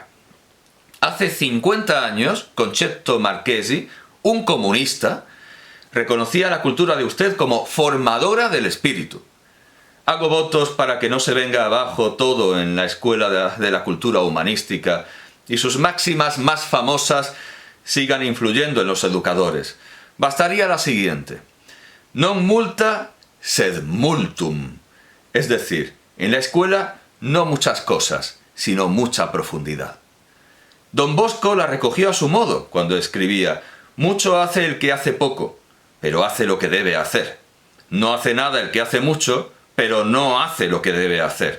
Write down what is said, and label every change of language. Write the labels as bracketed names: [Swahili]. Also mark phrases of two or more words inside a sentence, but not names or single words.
[Spanish] Hace 50 años, Concetto Marchesi, un comunista, reconocía la cultura de usted como formadora del espíritu. Hago votos para que no se venga abajo todo en la escuela de la cultura humanística y sus máximas más famosas sigan influyendo en los educadores. Bastaría la siguiente: [Latin] non multa sed multum. [Spanish] Es decir, en la escuela no muchas cosas, sino mucha profundidad. Don Bosco la recogió a su modo cuando escribía: mucho hace el que hace poco, pero hace lo que debe hacer. No hace nada el que hace mucho, pero no hace lo que debe hacer.